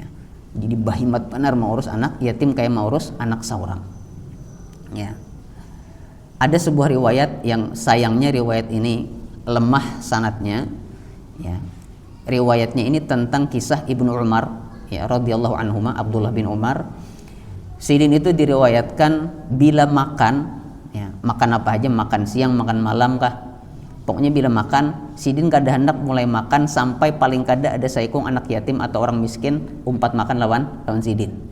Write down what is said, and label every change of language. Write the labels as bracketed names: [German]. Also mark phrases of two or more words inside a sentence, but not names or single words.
[Banjar] Jadi bahimat benar mengurus anak yatim kayak mengurus anak seorang. Ya. Ada sebuah riwayat yang sayangnya riwayat ini lemah sanadnya. Ya. Riwayatnya ini tentang kisah Ibnu Umar, ya, [Arabic] رضي الله عنهما, [Banjar] Abdullah bin Umar. Sidin itu diriwayatkan bila makan, ya, makan apa aja, makan siang, makan malam kah, pokoknya bila makan, sidin kada hendak mulai makan sampai paling kada ada saikung anak yatim atau orang miskin umpat makan lawan sidin.